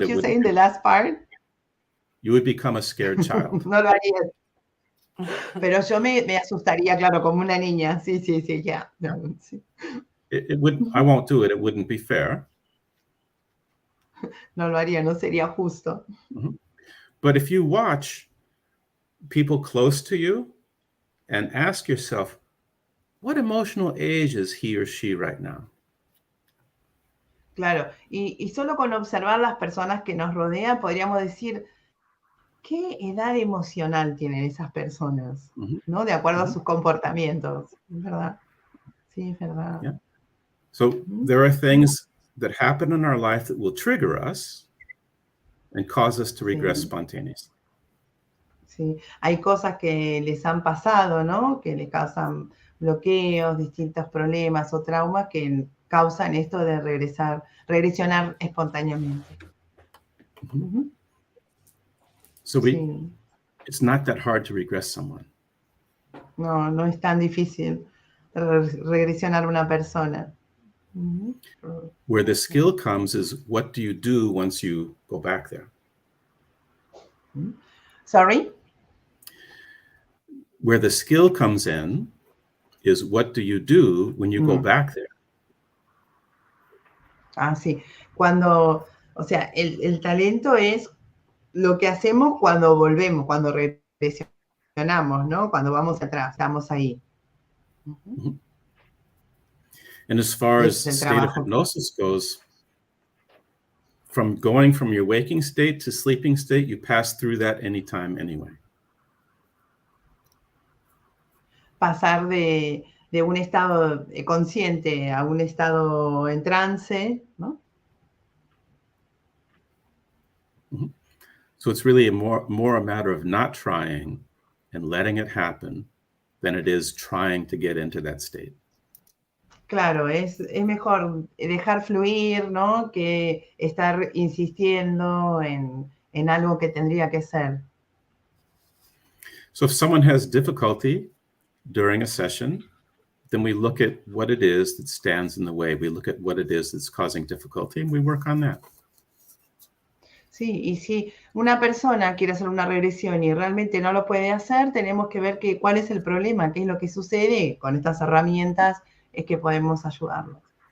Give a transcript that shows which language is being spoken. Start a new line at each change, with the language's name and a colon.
English: What you say in the last part? You would become a scared child.
Spanish: No lo haría. Pero yo me asustaría, claro, como una niña. Sí, ya. No, sí.
English: It wouldn't. I won't do it. It wouldn't be fair.
Spanish: No lo haría, no sería justo.
English: But if you watch people close to you and ask yourself, what emotional age is he or she right now?
Spanish: Claro, y solo con observar las personas que nos rodean podríamos decir, ¿qué edad emocional tienen esas personas? ¿No? De acuerdo a sus comportamientos, ¿verdad? Sí, es verdad.
English: Yeah. So there are things that happen in our life that will trigger us and cause us to regress spontaneously.
Spanish: Sí, hay cosas que les han pasado, ¿no? Que le causan bloqueos, distintos problemas o traumas que causan esto de regresionar espontáneamente.
English: So it's not that hard to regress someone.
Spanish: No es tan difícil regresionar una persona.
English: Where the skill comes is, what do you do once you go back there? Sorry? Where the skill comes in is, what do you do when you go back there?
Spanish: Sí. Cuando, o sea, el talento es lo que hacemos cuando volvemos, cuando regresionamos, ¿no? Cuando vamos atrás, estamos ahí. Mm-hmm.
English: And as far as state of hypnosis goes, from going from your waking state to sleeping state, you pass through that anytime, anyway.
Spanish: Pasar de un estado consciente a un estado en trance, ¿no? Mm-hmm.
English: So it's really more a matter of not trying and letting it happen than it is trying to get into that state.
Spanish: Claro, es mejor dejar fluir, ¿no? Que estar insistiendo en algo que tendría que ser.
English: So if someone has difficulty during a session, then we look at what it is that stands in the way. We look at what it is that's causing difficulty, and we work on that.
Spanish: Sí, y si una persona quiere hacer una regresión y realmente no lo puede hacer, tenemos que ver cuál es el problema, qué es lo que sucede. Con estas herramientas es que podemos ayudarlos.